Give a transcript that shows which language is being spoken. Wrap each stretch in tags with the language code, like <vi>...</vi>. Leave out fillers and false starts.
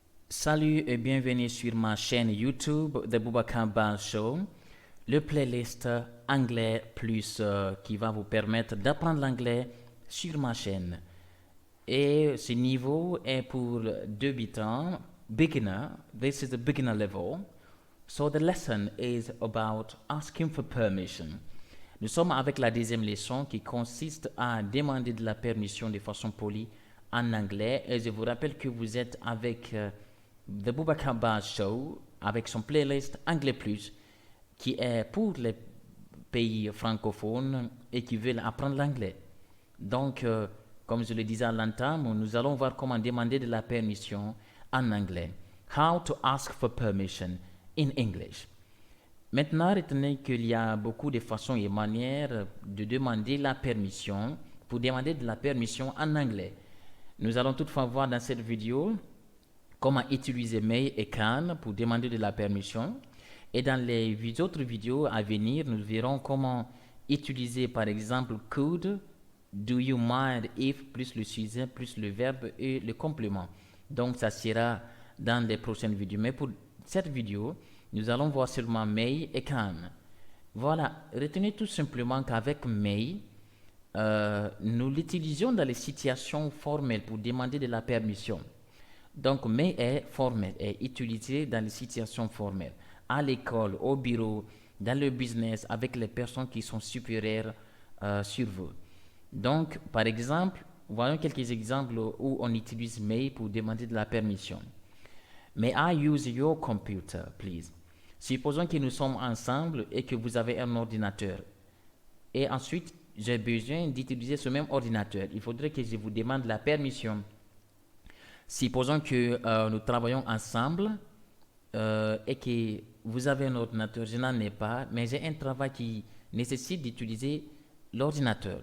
<fr>Salut et bienvenue sur ma chaîne YouTube The Boubacar Bal Show, le playlist anglais plus qui va vous permettre d'apprendre l'anglais sur ma chaîne. Et ce niveau est pour débutants, beginner.</fr> <en>This is the beginner level. So the lesson is about asking for permission.</en> <fr>Nous sommes avec la deuxième leçon qui consiste à demander de la permission de façon polie en anglais. Et je vous rappelle que vous êtes avec The Boubacar Bal Show avec son playlist Anglais Plus qui est pour les pays francophones et qui veulent apprendre l'anglais. Donc, comme je le disais à l'entame, nous allons voir comment demander de la permission en anglais.</fr> <en>How to ask for permission in English.</en> <fr>Maintenant, retenez qu'il y a beaucoup de façons et manières de demander la permission pour demander de la permission en anglais. Nous allons toutefois voir dans cette vidéo comment utiliser May et Can pour demander de la permission. Et dans les autres vidéos à venir, nous verrons comment utiliser par exemple could,</fr> <en>do you mind if,</en> <fr>plus le sujet, plus le verbe et le complément. Donc ça sera dans les prochaines vidéos. Mais pour cette vidéo, nous allons voir seulement May et Can. Voilà, retenez tout simplement qu'avec May, nous l'utilisons dans les situations formelles pour demander de la permission. Donc, May est formel, est utilisé dans les situations formelles, à l'école, au bureau, dans le business, avec les personnes qui sont supérieures sur vous. Donc, par exemple, voyons quelques exemples où on utilise May pour demander de la permission.</fr> <en>May I use your computer, please?</en> <fr>Supposons que nous sommes ensemble et que vous avez un ordinateur. Et ensuite, j'ai besoin d'utiliser ce même ordinateur. Il faudrait que je vous demande la permission. Supposons que nous travaillons ensemble et que vous avez un ordinateur, je n'en ai pas, mais j'ai un travail qui nécessite d'utiliser l'ordinateur.</fr>